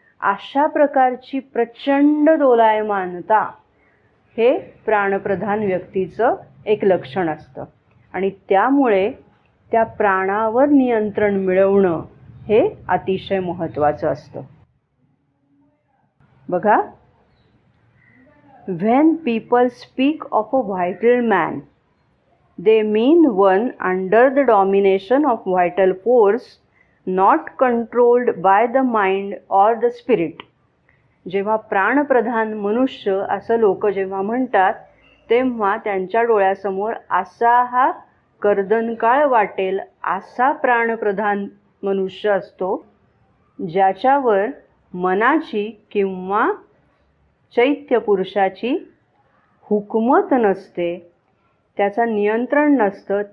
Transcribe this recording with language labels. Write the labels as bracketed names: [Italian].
[Marathi] अशा प्रकारची प्रचंड दोलायमानता हे प्राणप्रधान व्यक्तीचं एक लक्षण असतं. आणि त्यामुळे त्या प्राणावर नियंत्रण मिळवणं हे अतिशय महत्त्वाचं असतं. बघा, [English] when people speak of a vital man, they mean one under the domination of vital force, not controlled by the mind or the spirit. [Marathi] जेव्हा प्राणप्रधान मनुष्य असं लोक जेव्हा म्हणतात, तेव्हा त्यांच्या डोळ्यासमोर असा हा कर्दनकाळ वाटेल असा प्राणप्रधान मनुष्य असतो, ज्याच्यावर मनाची किंवा चैत्य पुरुषाची हुकूमत नसते, त्याचा नियंत्रण नसतं.